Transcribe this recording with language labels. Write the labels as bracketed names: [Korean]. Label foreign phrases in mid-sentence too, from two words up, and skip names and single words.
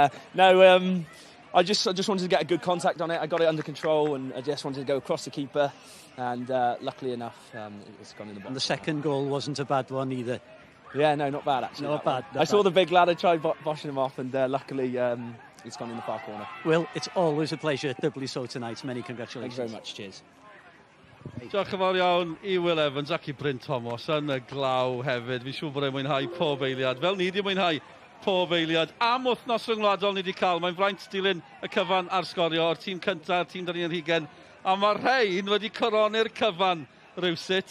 [English] I just wanted to get a good contact on it. I got it under control, and I just wanted to go across the keeper, and luckily enough, it's gone in the box. And the second goal wasn't a bad one either. Yeah, no, not bad actually. Not bad. I saw the big lad. I tried boshing him off, and luckily it's gone in the far corner. Will, it's always a pleasure, doubly so tonight. Many congratulations. Thank you very much. Cheers. [Welsh] Diolch yn fawr iawn I Will Evans ac I Bryn Thomas yn y glaw hefyd. Fi'n siŵr bod e'n mwynhau pob eiliad. Fel ni wedi mwynhau pob eiliad am wythnos ryngwladol ni wedi cael. Mae'n fraint dilyn y cyfan ar sgorio o'r tîm cyntaf, tîm dan ni'n rhugen. A mae rhain wedi coroni'r cyfan rywsut.